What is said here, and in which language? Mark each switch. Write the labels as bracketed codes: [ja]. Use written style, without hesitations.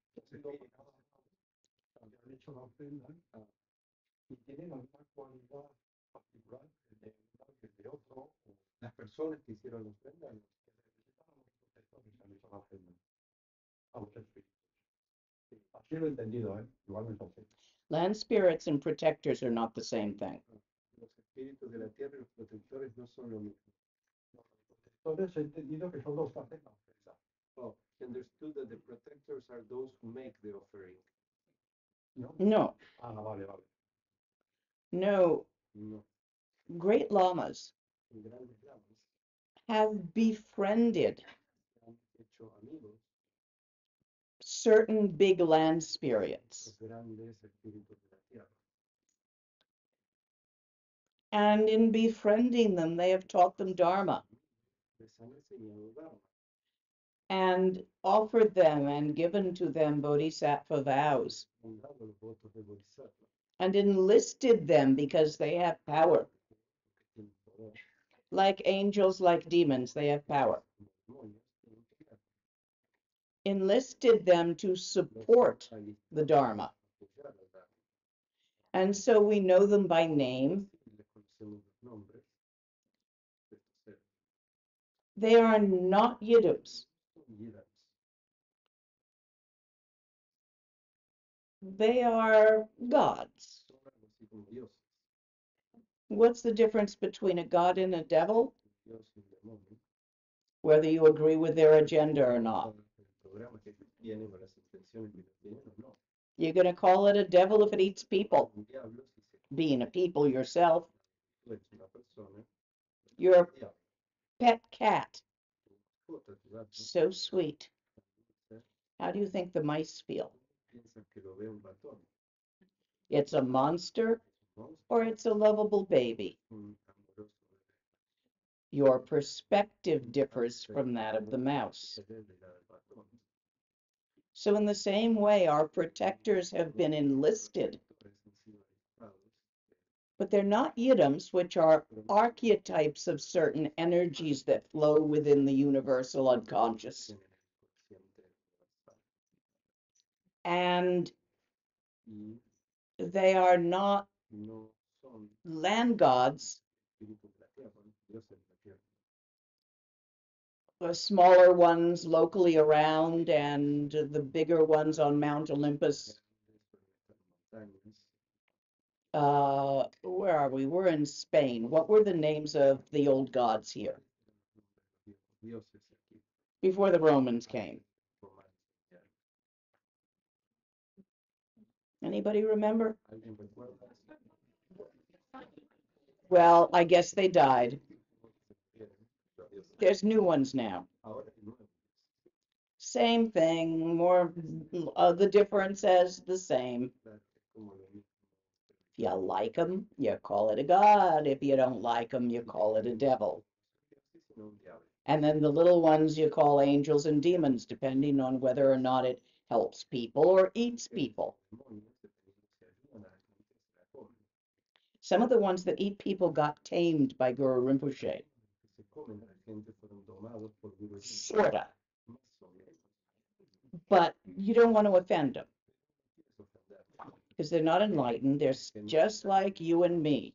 [es] Perdón, los protectores que han sido que han hecho la ofrenda y tienen alguna cualidad particular de uno que de otro, o Las personas que hicieron la ofrenda, que necesitan a los protectores que han hecho la ofrenda, a los espíritus. Sí, así lo he entendido, ¿eh? Igual me entonces. [en] Land spirits and protectors are not the same thing. [es] los espíritus de la tierra y los protectores no son lo mismo. Los protectores he entendido que son los que hacen la ofrenda. [en] Oh, he understood that the protectors are those who make the offering. [es] ¿No? No, Ah, vale, vale. no. No, [en] Great lamas [es] grandes lamas [en] have befriended [es] han hecho amigos [en] certain big land spirits. [es] los grandes espíritus de la tierra. [en] And in befriending them, they have taught them Dharma [es] Les han enseñado Dharma [en] and offered them and given to them bodhisattva vows [es] han dado los votos de Bodhisattva [en] and enlisted them because they have power. [es] porque tienen poder. [en] Like angels, like demons, they have power. [es] Como demonios tienen poder. [en] Enlisted them to [es] Los [en] support [es] han [en] the Dharma. [es] apoyado al Dharma. [en] And so we know them by name. [es] Así les conocemos los nombres de estos seres. [en] They are not yidams. [es] Son Yidams. [en] They are gods. [es] Son algo así como dioses. [en] What's the difference between a god and a devil? [es] Dios y un demonio. [en] Whether you agree with their agenda or not. [es] El programa que tienen o las intenciones que tienen o no. [en] You're going to call it a devil if it eats people. [es] Un diablo si se [en] Being a people yourself, [es] tú eres una persona, [en] you're a [es] diablo, [en] pet cat. [es] tu mascota, tu gato, [en] So sweet. [es] ¿eh? [en] How do you think the mice feel? [es] Piensan que lo ve un ratón. [en] It's a monster [es] Es un monstruo, [en] or it's a lovable baby? [es] un amoroso bebé. [en] Your perspective differs from that of the mouse. [es] Se debe dar al ratón. [en] So in the same way, our protectors have been enlisted, [es] Protectores han sido disfrazados, [en] but they're not yidams, which are archetypes of certain energies that flow within the universal unconscious. [es] tienen el consciente universal. [en] And [es] Y [en] they are not [es] no son [en] land gods, [es] espíritus de la tierra, dioses de la tierra. [en] the smaller ones locally around and the bigger ones on Mount Olympus. [es] Grandes por estas montañas. [en] Where are we? We're in Spain. What were the names of the old gods here [es] Dioses aquí. [en] before the Romans came? [es] Romanos. [en] Anybody remember? [es] ¿Alguien recuerda eso? [en] Well, I guess they died. [es] Los dioses. [en] There's new ones now. [es] Ahora hay nuevos. [en] Same thing, more the difference as the same. [es] Claro, es como lo mismo. [en] If you like them, you call it a god. If you don't like them, you call it a devil. [es] Sino un diablo. [en] And then the little ones you call angels and demons, depending on whether or not it helps people or eats people. [es] Demonios, dependiendo si ayudan a la gente, se la comen. [en] Some of the ones that eat people got tamed by Guru Rinpoche. [es] Que se comen a la gente fueron domados por Guru Rinpoche. [en] Sorta. [es] Más o menos. [en] But you don't want to offend them [es] No quieres ofender. [en] because they're not enlightened. They're just like you and me,